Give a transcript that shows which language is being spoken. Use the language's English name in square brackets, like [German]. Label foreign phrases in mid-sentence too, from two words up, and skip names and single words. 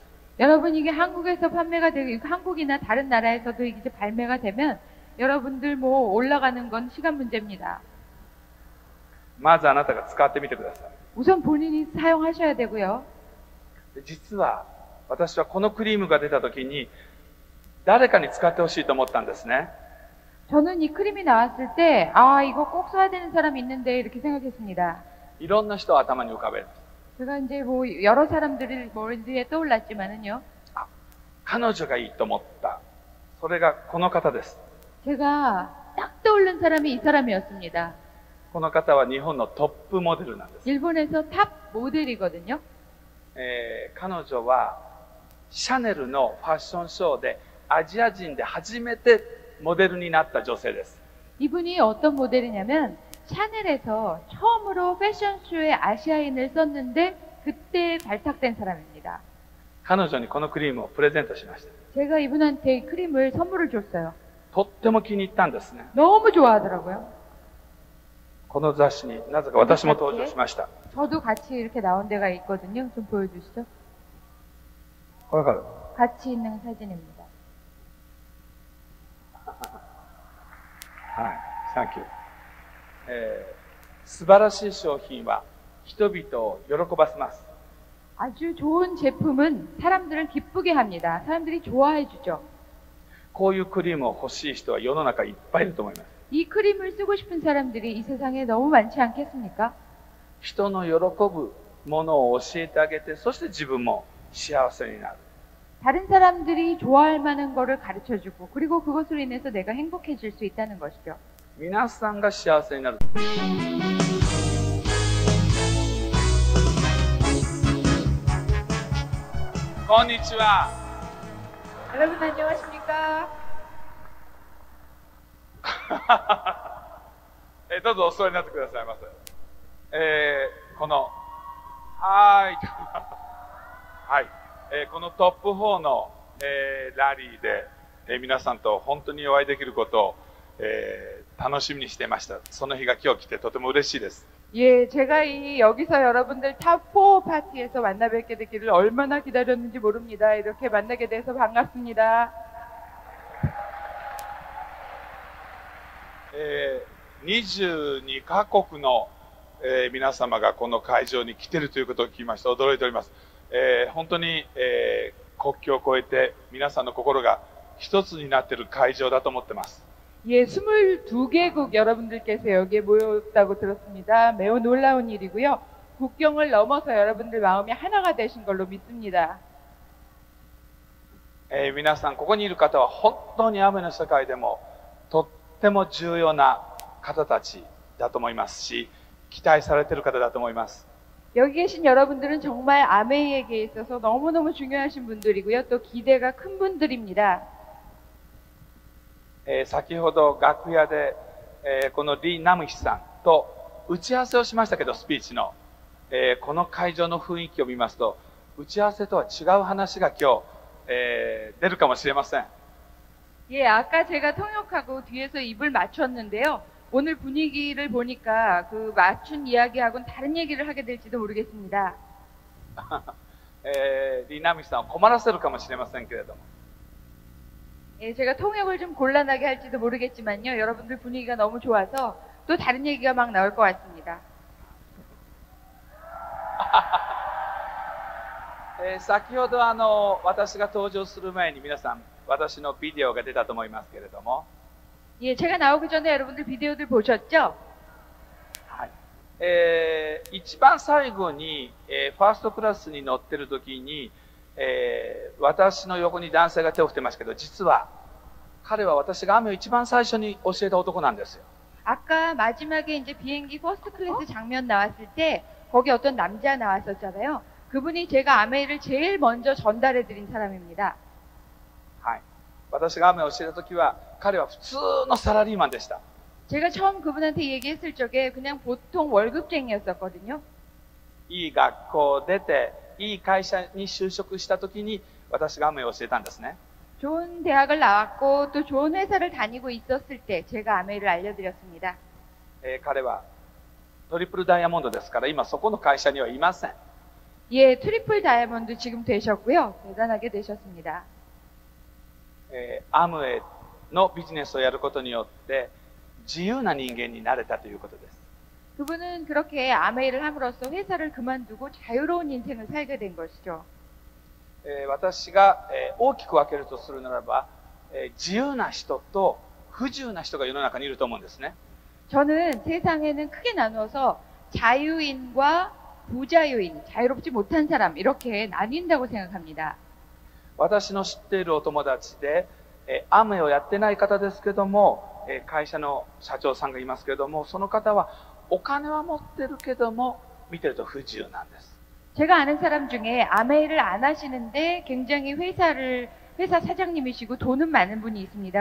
[Korean] 여러분 이게 한국에서 판매가 되고 한국이나 다른 나라에서도 이제 발매가 되면 여러분들 뭐 올라가는 건 시간 문제입니다. [Japanese] まずあなたが使ってみてください。 [Korean] 우선 본인이 사용하셔야 되고요. [Japanese] で実は、私はこのクリームが出た時に、誰かに使ってほしいと思ったんですね。 [Korean] 저는 이 크림이 나왔을 때, 아, 이거 꼭 써야 되는 사람이 있는데, 이렇게 생각했습니다. [Japanese] いろんな人を頭に浮かべる。 [Korean] 제가 이제 뭐, 여러 사람들이 머리에 떠올랐지만은요. [Japanese] 彼女がいいと思った。それがこの方です。 [Korean] 제가 딱 떠오른 사람이 이 사람이었습니다. [Japanese] この方は日本のトップモデルなんです。 [Korean] 일본에서 탑 모델이거든요. [Japanese] 彼女はシャネルのファッションショーでアジア人で初めてモデルになった女性です。 [Korean] 이분이 어떤 모델이냐면 샤넬에서 처음으로 패션쇼에 아시아인을 썼는데 그때 발탁된 사람입니다. [Japanese] 彼女にこのクリームをプレゼントしました。 [Korean] 제가 이분한테 크림을 선물을 줬어요. [Japanese] とっても気に入ったんですね。 [Korean] 너무 좋아하더라고요. [Japanese] この雑誌になぜか私も登場しました。 [Korean] 저도 같이 이렇게 나온 데가 있거든요. 좀 보여주시죠. [Japanese] わかる？ [Korean] 같이 있는 사진입니다. [Japanese] はい、サンキュー。素晴らしい商品は人々を喜ばせます。 [Korean] 아주 좋은 제품은 사람들을 기쁘게 합니다. 사람들이 좋아해 주죠. [Japanese] こういうクリームを欲しい人は世の中いっぱいいると思います。 [Korean] 이 크림을 쓰고 싶은 사람들이 이 세상에 너무 많지 않겠습니까? [Japanese] 人の喜ぶものを教えてあげて、そして自分も幸せになる。 [Korean] 다른 사람들이 좋아할 만한 거를 가르쳐 주고 그리고 그것으로 인해서 내가 행복해질 수 있다는 것이죠. [Japanese] 皆さんが幸せになる。こんにちは。 [Korean] 여러분 안녕하십니까? [Japanese] どうぞお座りになってくださいませ。この、はい、このトップ4の、ラリーで、皆さんと本当にお会いできることを、楽しみにしていました。その日が今日来てとても嬉しいです。 [Korean] 예, 제가 여기서 여러분들 탑4 파티에서 만나 뵙게 되기를 얼마나 기다렸는지 모릅니다. 이렇게 만나게 돼서 반갑습니다. [Japanese] 22 カ国の、皆様がこの会場に来ているということを聞きまして驚いております。本当に、国境を越えて皆さんの心が一つになっている会場だと思っています。 [Korean] 예, 22개국 여러분들께서 여기에 모였다고 들었습니다. 매우 놀라운 일이고요. 국경을 넘어서 여러분들 마음이 하나가 되신 걸로 믿습니다. [Japanese] 皆さんここにいる方は本当に雨の世界でもとっても重要な方たちだと思いますし、期待されている方だと思います。 [Korean] 여기 계신 여러분들은 정말 아메이에게 있어서 너무너무 중요하신 분들이고요. 또 기대가 큰 분들입니다. [Japanese] 先ほど楽屋で、このリ・ナムヒさんと打ち合わせをしましたけど、スピーチの、この会場の雰囲気を見ますと打ち合わせとは違う話が今日、出るかもしれません。 [Korean] 예, 아까 제가 통역하고 뒤에서 입을 맞췄는데요. 오늘 분위기를 보니까 그 맞춘 이야기하고는 다른 얘기를 하게 될지도 모르겠습니다. [Japanese] リ・ナムヒさんを困らせるかもしれませんけれども、 [Korean] 예, 제가 통역을 좀 곤란하게 할지도 모르겠지만요. 여러분들 분위기가 너무 좋아서 또 다른 얘기가 막 나올 것 같습니다. [Japanese] 先ほど私が登場する前に皆さん私のビデオが出たと思いますけれども、 [Korean] 예, 제가 나오기 전에 여러분들 비디오들 보셨죠? [Japanese] はい、一番最後に、ファーストクラスに乗ってる時に、私の横に男性が手を振ってましたけど、実は彼は私が雨を一番最初に教えた男なんですよ。 [Korean] 아까 마지막에 이제 비행기 퍼스트 클래스 장면 나왔을 때 거기 어떤 남자 나왔었잖아요. 그분이 제가 아메이를 제일 먼저 전달해 드린 사람입니다. [Japanese] はい、私が雨を教えた時は彼は普通のサラリーマンでした。 [Korean] 제가 처음 그분한테 얘기했을 적에 그냥 보통 월급쟁이였었거든요. [Japanese] いい学校を出ていい会社に就職した時に私が雨を教えたんですね。 [Korean] 좋은 대학을 나왔고 또 좋은 회사를 다니고 있었을 때 제가 아메이를 알려드렸습니다. [Japanese] 彼はトリプルダイヤモンドですから今そこの会社にはいません。 [Korean] 예, 트리플 다이아몬드 지금 되셨고요. 대단하게 되셨습니다. [Japanese] アムウェイのビジネスをやることによって自由な人間になれたということです。 [Korean] 그분은 그렇게 아메이를 함으로써 회사를 그만두고 자유로운 인생을 살게 된 것이죠. [Japanese] 私が大きく分けるとするならば自由な人と不自由な人が世の中にいると思うんですね。 [Korean] 저는 세상에는 크게 나누어서 자유인과 부자유인, 자유롭지 못한 사람 이렇게 나뉜다고 생각합니다. [Japanese] 私の知っているお友達でアムウェイをやってない方ですけども会社の社長さんがいますけれども、その方はお金は持ってるけども見てると不自由なんです。 [Korean] 제가 아는 사람 중에 아메이를 안 하시는데 굉장히 회사 사장님이시고 돈은 많은 분이 있습니다.